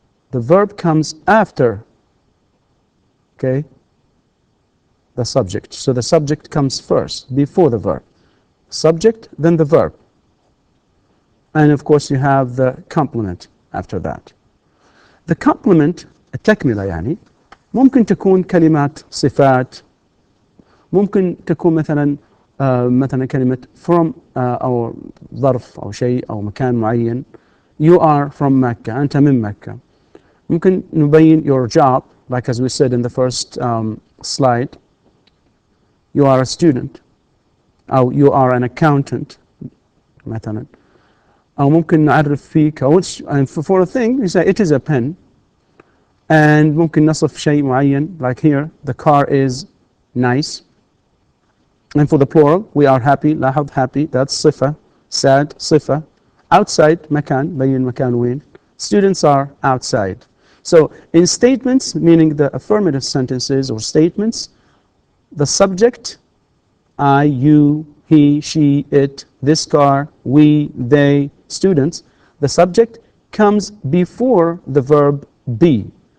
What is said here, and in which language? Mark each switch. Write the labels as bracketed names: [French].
[English] The verb comes after, okay, the subject. So the subject comes first, before the verb. Subject, then the verb. And of course you have the complement after that. [Arabic] The complement, التكملة يعني, ممكن تكون كلمات صفات، ممكن تكون مثلا مثلا كلمة from أو ظرف أو شيء أو مكان معين. [English] You are from مكة. [Arabic] أنت من مكة. ممكن نبين [English] your job, like as we said in the first slide. You are a student. [Arabic] أو [English] you are an accountant [Arabic] مثلا. أو ممكن نعرف فيك [English] and for a thing we say it is a pen. And ممكن نصف شيء معين, like here the car is nice. And for the plural we are happy. [Arabic] لاحظ [English] happy, that's صفة. Sad, صفة. [Arabic] Outside, مكان, بين مكان وين. [English] Students are outside. So in statements, meaning the affirmative sentences or statements, the subject, I, you, he, she, it, this car, we, they, students, the subject comes before the verb be.